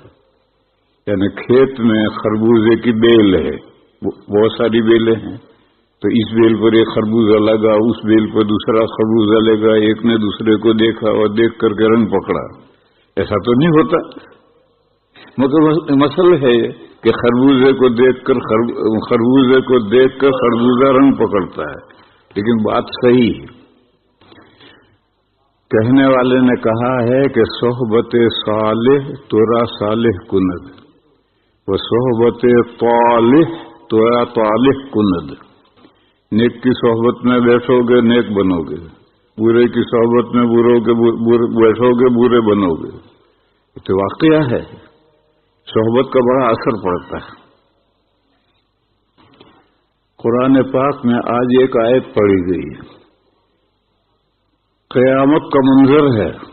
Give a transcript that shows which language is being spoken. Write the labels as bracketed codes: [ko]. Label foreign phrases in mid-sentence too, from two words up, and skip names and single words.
[ur] یعنی کھیت میں خربوزے کی بیل ہے، بہت ساری بیلیں ہیں، تو اس بیل پر ایک خربوزہ لگا، اس بیل پر دوسرا خربوزہ لگا، ایک نے دوسرے کو دیکھا اور دیکھ کر کے رنگ پکڑا۔ ایسا تو نہیں ہوتا، مگر مسئلہ ہے کہ خربوزے کو دیکھ کر خربوزہ رنگ پکڑتا ہے، لیکن بات صحیح ہے۔ کہنے والے نے کہا ہے کہ [fa] صحبت صالح تورا صالح کند و صحبت طالح تورا طالح کند۔ [ur] نیک کی صحبت میں بیٹھو گے نیک بنو گے، برے کی صحبت میں بیٹھو گے برے بنو گے۔ یہ تو واقعہ ہے، صحبت کا بڑا اثر پڑتا ہے۔ قرآن پاک میں آج ایک آیت پڑھی گئی ہے، قیامت کا منظر ہے۔